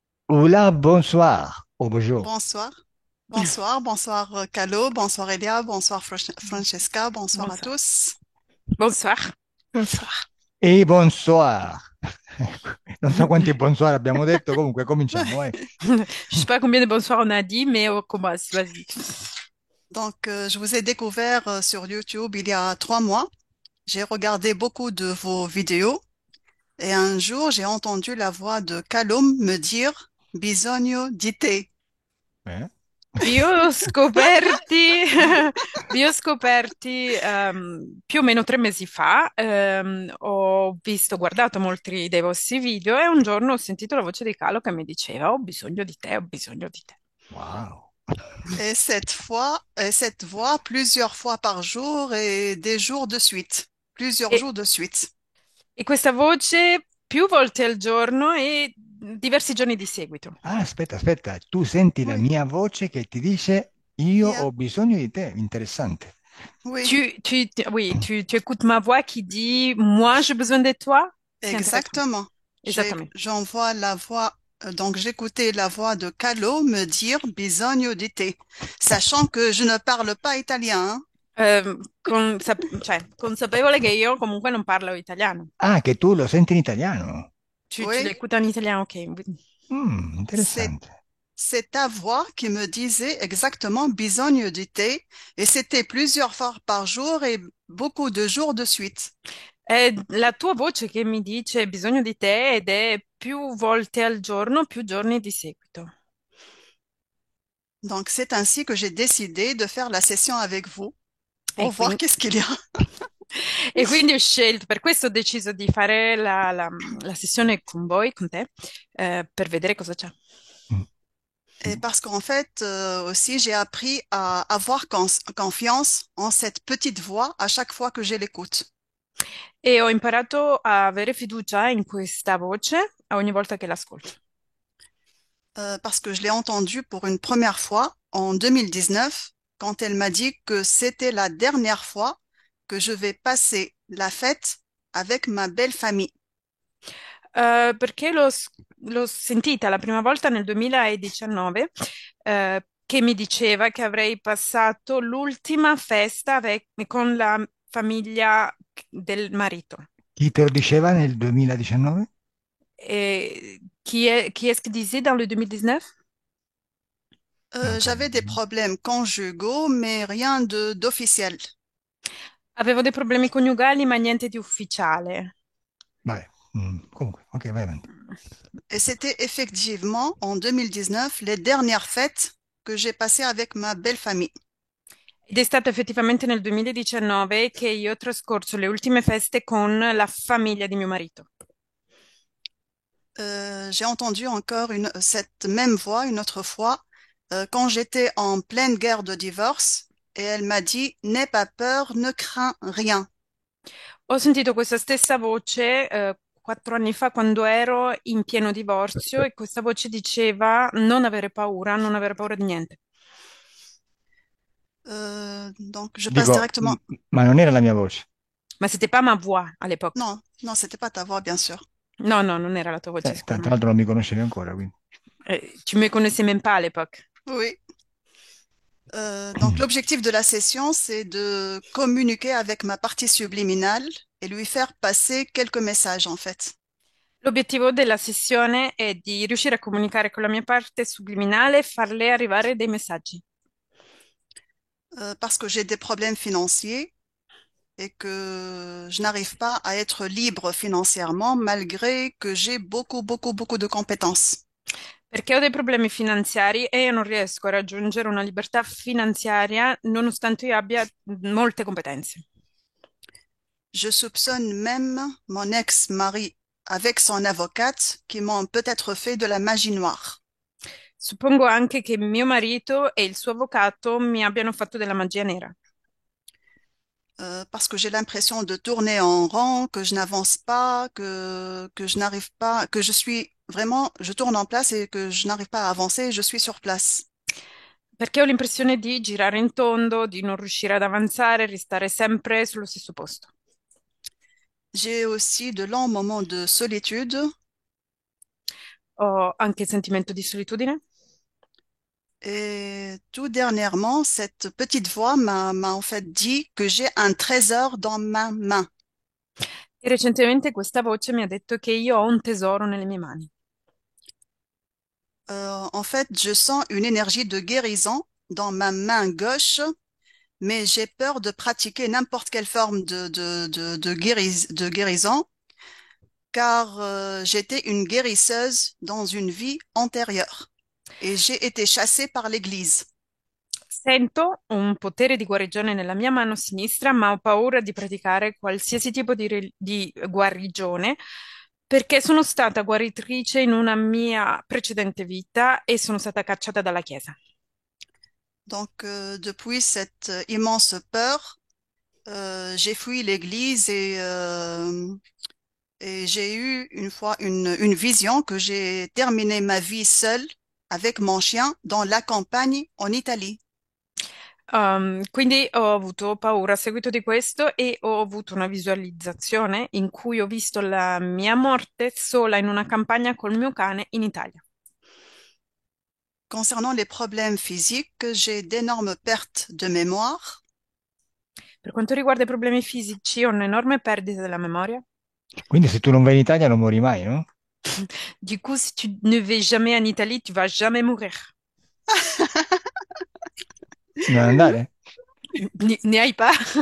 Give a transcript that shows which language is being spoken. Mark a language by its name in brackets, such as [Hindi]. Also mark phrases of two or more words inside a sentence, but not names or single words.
[French] Hola, bonsoir, ou bonjour. Bonsoir. Bonsoir Calo, bonsoir Elia, bonsoir Francesca, bonsoir à Bonsoir. tous. Bonsoir. Bonsoir. [Italian] E bonsoir. Non so quanti bonsoir abbiamo detto, comunque cominciamo, vai. [French] Je sais pas combien de bonsoirs on a dit, mais on commence. Vas-y. Je vous ai découvert sur YouTube il y a 3 mois. J'ai regardé beaucoup de vos vidéos et un jour, j'ai entendu la voix de Calum me dire [Italian] Bisogno di te. Eh? Vi ho scoperti, vi ho scoperti più o meno 3 mesi fa. Ho visto, guardato molti dei vostri video e un giorno ho sentito la voce di Calo che mi diceva: Ho bisogno di te, ho bisogno di te. Wow. [French] Et cette voix plusieurs fois par jour et des jours de suite. Plusieurs [Italian] E, [French] jours de suite. [Italian] e questa voce più volte al giorno e diversi giorni di seguito. Ah, aspetta, aspetta, tu senti la [French] Oui, [Italian] mia voce che ti dice io [English] yeah, [Italian] ho bisogno di te, interessante. [French] oui, Oui, tu écoutes ma voix qui dit, moi, j'ai besoin de toi. C'est intéressant. exactement. Exactement. J'envoie la voix, donc j'écoutais la voix de Calo me dire [Italian] bisogno di te, [French] sachant que je ne parle pas italien, hein. [Italian] Cioè, consapevole che io comunque non parlo italiano. Ah, che tu lo senti in italiano. [French] Tu Oui, l'écoutes en italien, ok. c'est, [Italian] Interessante. [French] c'est ta voix qui me disait exactement [Italian] bisogno di te, [French] et c'était plusieurs fois par jour et beaucoup de jours de suite. [Italian] È la tua voce che mi dice bisogno di te ed è più volte al giorno, più giorni di seguito. [French] Donc c'est ainsi que j'ai décidé de faire la session avec vous [Italian] E [French] pour voir [Italian] quindi, [French] qu'est-ce qu'il y a. [Italian] e quindi ho scelto, per questo ho deciso di fare la sessione con voi, con te, per vedere cosa c'è. Mm. [French] Et parce qu'en fait, aussi, j'ai appris à avoir confiance en cette petite voix à chaque fois que je l'écoute. [Italian] E ho imparato a avere fiducia in questa voce ogni volta che l'ascolto. [French] Parce que je l'ai entendue pour une première fois en 2019, quand elle m'a dit que c'était la dernière fois que je vais passer la fête avec ma belle famille. [Italian] Perché l'ho sentita la prima volta nel 2019, che mi diceva che avrei passato l'ultima festa con la famiglia del marito. Chi te lo diceva nel 2019? [French] Et qui est-ce qui disait dans le 2019? [Italian] Non so. [French] J'avais des problèmes conjugaux, mais rien de d'officiel. [Italian] Avevo dei problemi coniugali, ma niente di ufficiale. Vabbè, comunque, ok, vai avanti. [French] Et c'était effectivement en 2019 les dernières fêtes que j'ai passées avec ma belle famille. [Italian] Ed è stato effettivamente nel 2019 che io ho trascorso le ultime feste con la famiglia di mio marito. [French] J'ai entendu encore cette même voix une autre fois quand j'étais en pleine guerre de divorce et elle m'a dit, n'aie pas peur, ne crains rien. [Italian] Ho sentito questa stessa voce 4 anni fa quando ero in pieno divorzio e questa voce diceva non avere paura, non avere paura di niente. [French] Donc je passe [Italian] Dico, [French] directement. [Italian] ma non era la mia voce. [French] Ma c'était pas ma voix à l'époque. Non, non, c'était pas ta voix, bien sûr. [Italian] No, no, non era la tua voce Tra sicuramente. l'altro non mi conoscevi ancora, quindi. [French] Tu me connaissais même pas à l'époque. Oui. Donc l'objectif de la session, c'est de communiquer avec ma partie subliminale et lui faire passer quelques messages en fait. [Italian] L'obiettivo della sessione è di riuscire a comunicare con la mia parte subliminale e farle arrivare dei messaggi. [French] Parce que j'ai des problèmes financiers et que je n'arrive pas à être libre financièrement malgré que j'ai beaucoup de compétences. [Italian] Perché ho dei problemi finanziari e io non riesco a raggiungere una libertà finanziaria nonostante io abbia molte competenze. [French] Je soupçonne même mon ex-mari avec son avocate qui m'ont peut-être fait de la magie noire. [Italian] Suppongo anche che mio marito e il suo avvocato mi abbiano fatto della magia nera, [French] Parce que j'ai l'impression de tourner en rond, que je n'avance pas, que je n'arrive pas, que je suis vraiment, je tourne en place et que je n'arrive pas à avancer, je suis sur place. [Italian] perché ho l'impressione di girare in tondo, di non riuscire ad avanzare, restare sempre sullo stesso posto. [French] J'ai aussi de longs moments de solitude [Italian] Ho anche il sentimento di solitudine. [French] Et tout dernièrement, cette petite voix m'a en fait dit que j'ai un trésor dans ma main. [Italian] E recentemente questa voce mi ha detto che io ho un tesoro nelle mie mani. [French] En fait, je sens une énergie de guérison dans ma main gauche, mais j'ai peur de pratiquer n'importe quelle forme de guérison, car j'étais une guérisseuse dans une vie antérieure et j'ai été chassée par l'Église. [Italian] Sento un potere di guarigione nella mia mano sinistra, ma ho paura di praticare qualsiasi tipo di guarigione perché sono stata guaritrice in una mia precedente vita e sono stata cacciata dalla Chiesa. [French] Donc, depuis cette immense peur, j'ai fui l'Église et j'ai eu une fois une vision que j'ai terminé ma vie seule avec mon chien dans la campagne en Italie. [Italian] Quindi ho avuto paura a seguito di questo e ho avuto una visualizzazione in cui ho visto la mia morte sola in una campagna col mio cane in Italia. [French] Concernant les problèmes physiques, j'ai d'énormes pertes de mémoire. [Italian] Per quanto riguarda i problemi fisici, ho un'enorme perdita della memoria. Quindi se tu non vai in Italia non muori mai, no? [French] Du coup, si tu ne vais jamais en Italie, tu vas jamais mourir. [Italian] Non andare? [French] N'y aille pas.